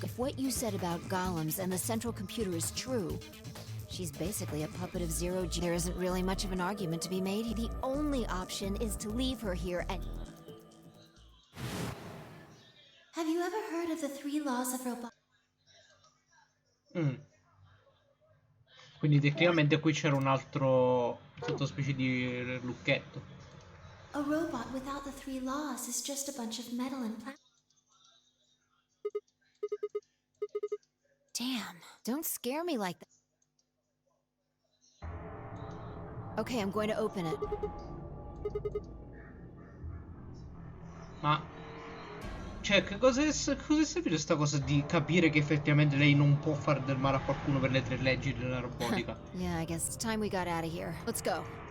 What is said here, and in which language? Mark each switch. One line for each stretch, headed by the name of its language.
English: If what you said about golems and the central computer is true, she's basically a puppet of zero G. There isn't really much of an argument to be made. The only option is to leave her here and... Have you ever heard of the 3 laws of robotics?
Italian: Quindi tecnicamente qui c'era un altro sottospecie di lucchetto.
English: A robot without the 3 laws is just a bunch of metal and plastic. Damn, don't scare me like that. Okay, I'm going to open it.
Italian: Ma... Cioè, cosa è servito sta cosa di capire che effettivamente lei non può fare del male a qualcuno per le 3 leggi della robotica?
English: Yeah, I guess it's time we got out of here. Let's go.